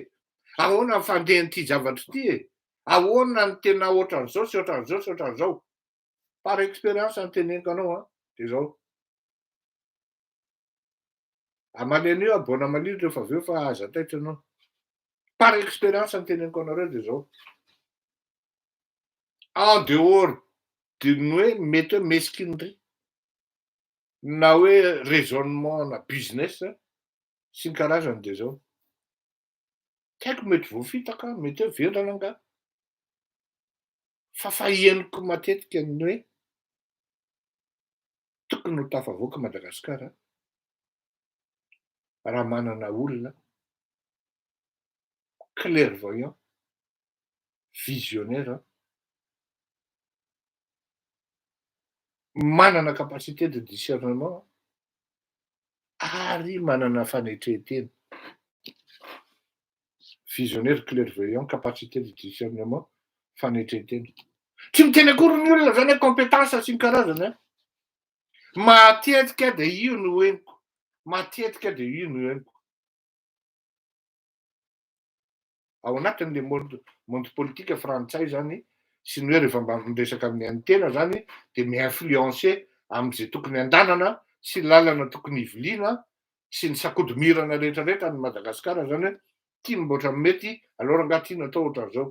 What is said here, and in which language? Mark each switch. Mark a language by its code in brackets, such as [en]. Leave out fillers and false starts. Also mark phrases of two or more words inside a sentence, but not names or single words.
[mg] Ahoana ny fandehan'ity zavatra ty e? Ahoana ny tena ohatran'izao sy ohatran'izao sy ohatran'izao? [fr] Par expérience [mg] no teneniko anao dia izao. Aman'anio aboana maniry rehefa avy eo fa aza taitra ianao. [fr] Par expérience [mg] no teneniko anareo dia izao. [fr] En dehors de [mg] ny hoe mety hoe mesquinerie na hoe raisonnement na business sy ny karazany dia izao. Tsy haiko mety voafitaka, mety hoe vendrana angaha. Fa fahieniko matetika ny hoe tokony ho tafavoaka Madagasikara raha manana olona [fr] clairvoyant, visionnaire, [mg] manana [fr] capacité de discernement [mg] ary manana fanetrehantena. [fr] Visionnaire, clairvoyant, capacité de discernement, [mg] fanetrehantena. Tsy miteny akory ny olona zany hoe compétence sy ny karazany a. Matetika dia io no henoko. Matetika dia io no henoko. Ao anatin'le monde politika frantsay zany sy ny hoe rehefa mba miresaka amin'ny antena zany dia mi-influencer amin'izay tokony andanana sy lalana tokony hiviliana sy ny sakodomirana rehetrarehetra ny Madagasikara zany hoe ty mboatra mety alors angaha ty no atao ohatran'izao.